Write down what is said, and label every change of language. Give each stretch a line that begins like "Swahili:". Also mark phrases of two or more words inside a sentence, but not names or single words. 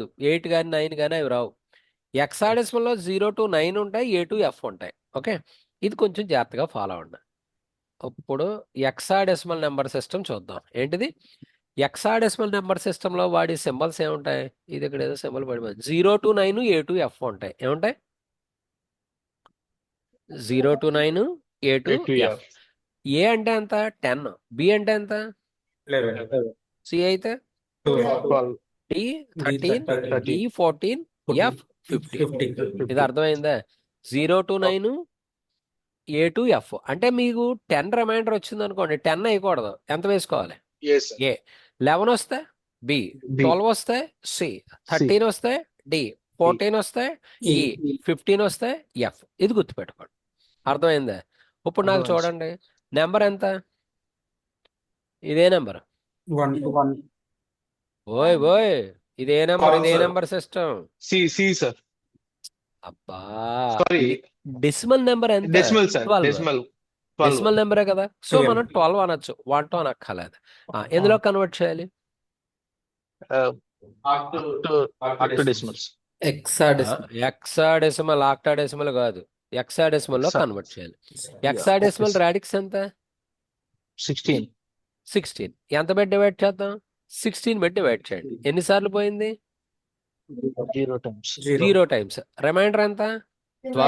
Telugu: 8 కానీ 9 కానీ అవి రావు. హెక్సాడెసిమల్లో 0 to 9 ఉంటాయి, A to F ఉంటాయి. ఓకే, ఇది కొంచెం జాగ్రత్తగా ఫాలో అవ్వండి. ఇప్పుడు
English: hexadecimal number system
Telugu: చూద్దాం. ఏంటిది? హెక్సాడెసిమల్
English: number system
Telugu: వాడి సింబల్స్ ఏముంటాయి? ఇది ఇక్కడ ఏదో సింబల్ పడిపోయింది. 0 to 9 A to F ఉంటాయి. ఏముంటాయి? 0 to 9 A to A to F. F. ఏ అంటే ఎంత? 10. B అంటే ఎంత? 11. C అయితే 12. D 13, 13. E 14, F 15. 15. ఇది అర్థమైందా? 0 to 9 A to F అంటే మీకు 10 రిమైండర్ వచ్చింది అనుకోండి, 10 వేయకూడదు. ఎంత వేసుకోవాలి?
English: Yes sir.
Telugu: ఏ. 11 వస్తే B, B. 12 వస్తే C, 13 వస్తే D, 14 వస్తే E, 15 వస్తే F. ఇది గుర్తుపెట్టుకోండి. అర్థమైందా? ఇప్పుడు నాకు అర్థమైంది. చూడండి, నెంబర్ ఎంత? ఇదే నెంబర్. 1 to 1. ఓయ్ ఇదే నెంబర్, అవును ఇదే సార్.
English: number system. C sir.
Telugu: అబ్బా,
English: Sorry. decimal number
Telugu: ఎంత?
English: Decimal sir. 12. Decimal. 12.
Telugu: డెసిమల్ నెంబరే కదా, సో 12. మనం 12 అనొచ్చు, 1 to అనక్కర్లేదు. ఎందులో కన్వర్ట్ చేయాలి?
English: Up to decimals. Hexadecimal.
Telugu: హెక్సాడెసిమల్, ఆక్టాడెసిమల్ కాదు, హెక్సాడెసిమల్ లో Sir. కన్వర్ట్ చేయాలి. హెక్సాడెసిమల్
English: Okay, sir.
Telugu: రాడిక్స్ ఎంత? 16. 16. ఎంత పెట్టి డివైడ్ చేద్దాం? 16 పెట్టి డివైడ్ చేయండి. ఎన్నిసార్లు పోయింది?
English: 0 times.
Telugu: 0 టైమ్స్. రిమైండర్ ఎంత? 12.